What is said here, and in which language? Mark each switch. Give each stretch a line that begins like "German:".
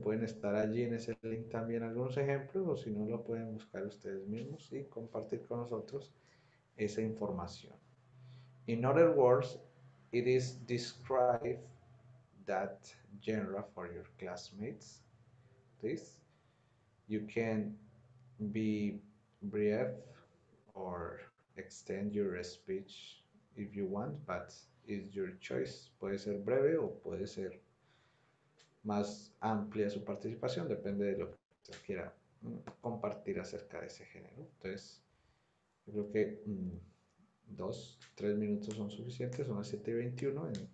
Spanish: Pueden estar allí en ese link también algunos ejemplos o si no lo pueden buscar ustedes mismos y compartir con nosotros esa información.
English: In other words, it is describe that genre for your classmates. Please, you can be brief or extend your speech if you want, but it's your choice.
Spanish: Puede ser breve o puede ser más amplia su participación, depende de lo que usted quiera compartir acerca de ese género. Entonces, yo creo que 2, 3 minutos son suficientes, son las 7:21.